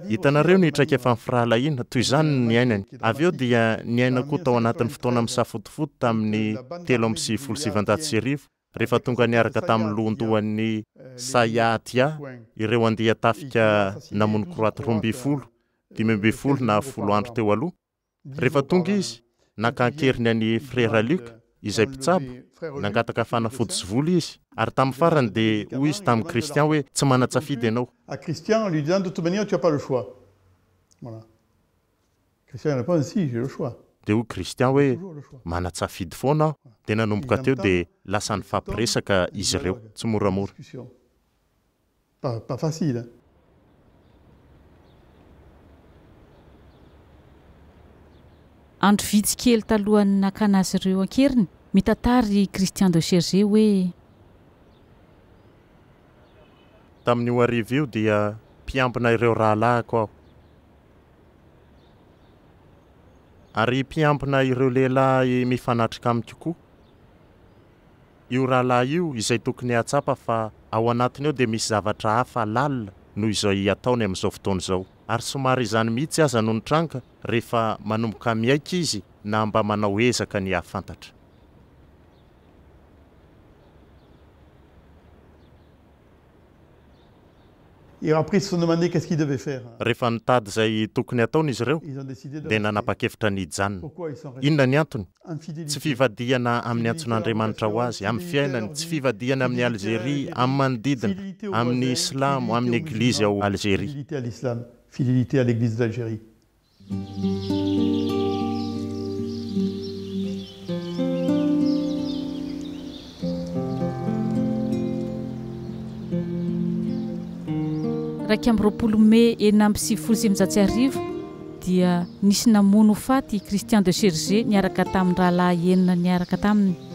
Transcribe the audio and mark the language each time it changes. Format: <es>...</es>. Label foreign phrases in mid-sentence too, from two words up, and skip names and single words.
<mg>Hitanareo ny traika efa amin'ny firahalahiana, toy izany ny ainany. Avy eo dia ny aina koa tao anatin'ny fotoana misafotofoto tamin'ny 770, rehefa tonga niaraka tamin'ny lohandohan'ny Sayatia, ireo andeha tafika namono kroaty 12, 12 na 10 andro teo aloha. Rehefa tonga izy, nakankeriny an'i frère Luc, izay mpitsabo, nangataka fanafody sy vola izy, ary tamin'ny farany dia hoy izy tamin'ny Christian hoe tsy manatsafidy ianao.</mg> <fr>À Christian, en lui disant de toute manière, tu n'as pas le choix. Voilà. Christian répond si, j'ai le choix.</fr> <mg>Dia hoy Christian hoe manatsafidy foana aho. Dia nanomboka teo dia lasa nifampiresaka izy ireo, tsy moramora.</mg> <fr>Pas facile.</fr> <mg>Andro vitsy kely talohan'ny nakana azy ireo ankeriny, mitantary Christian de Chergé hoe tamin'ny ho arivo io dia mpiambina ireo rahalahiko aho. Ary mpiambina ireo lehilahy mifanatrika amiko koa. Io rahalahy io izay tokony hatsapa fa ao anatiny eo dia misy zavatra hafa lalina noho izay ataony amin'izao fotoana izao. Ary somary izany mihitsy aza no nitranka rehefa manomboka miaika izy na mba manao ezaka ny hahafantatra.</mg> <fr>Et après, ils se sont demandé qu'est-ce qu'ils devaient faire.</fr> <mg>Rehefa nitady izay tokony ataony izy ireo</mg> <fr>Ils ont décidé de</fr> <mg>dia</mg> <fr>rester.</fr> <mg>nanapa-kevitra ny hijanona.</mg> <fr>Pourquoi ils sont restés?</fr> <mg>Inona ny antony?</mg> <fr>En</fr> <mg>Tsy</mg> <fr>fidélité.</fr> <mg>fivadiana amin'ny antson'Andriamanitra ho azy, amin'ny fiainany, tsy fivadiana amin'ny Algérie, amin'ny manodidina,</mg> <fr>Fidélité aux</fr> <mg>amin'ny</mg> <fr>voisins,</fr> <mg>Islamo, amin'ny</mg> <fr>fidélité aux Église musulmans,</fr> <mg>ao Algérie.</mg> <fr>Fidélité à l'islam, fidélité à l'église d'Algérie.</fr> <mg>Raika amby roapolo May 1970 dia nisy namono faty Christian de Chergé niaraka tamin'ny rahalahy enina niaraka taminy.</mg>